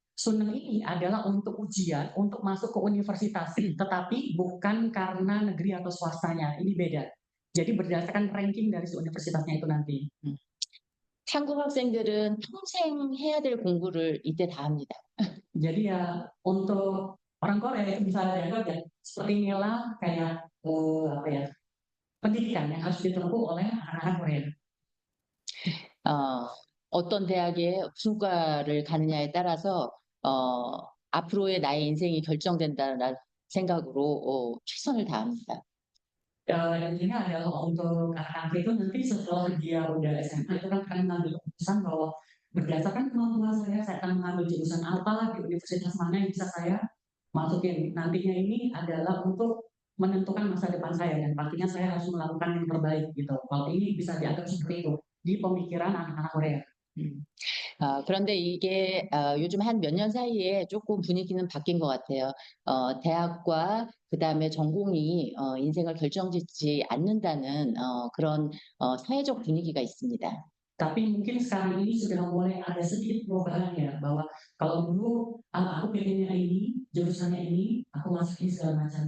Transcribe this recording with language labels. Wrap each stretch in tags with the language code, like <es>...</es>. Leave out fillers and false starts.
<id>Suneng ini adalah untuk ujian untuk masuk ke universitas, tetapi bukan karena negeri atau swastanya. Ini beda. Jadi berdasarkan ranking dari si universitasnya itu nanti.</id> <ko>한국 학생들은 평생 해야 될 공부를 이때 다 합니다.</ko> <id>Jadi ya untuk orang Korea itu bisa dianggap ya seperti inilah kayak apa ya pendidikan yang harus ditempuh oleh anak-anak Korea.</id> <ko>어떤 대학에 무슨 과를 가느냐에 따라서 앞으로의 나의 인생이 결정된다는 생각으로 최선을 다합니다.</ko> <id>Intinya adalah untuk anak-anak itu nanti setelah dia udah SMA itu kan akan mengambil keputusan bahwa berdasarkan kemampuan saya akan mengambil jurusan apa di universitas mana yang bisa saya masukin. Nantinya ini adalah untuk menentukan masa depan saya dan pastinya saya harus melakukan yang terbaik gitu. Kalau ini bisa dianggap seperti itu di pemikiran anak-anak Korea.</id> <ko>그런데 이게 요즘 한 몇 년 사이에 조금 분위기는 바뀐 것 같아요. 대학과 그 다음에 전공이 인생을 결정짓지 않는다는 그런 사회적 분위기가 있습니다.</ko> <id>Tapi mungkin sekarang ini sudah mulai ada sedikit perubahan ya bahwa kalau dulu aku pengennya ini, jurusannya ini, aku masukin segala macam.</id>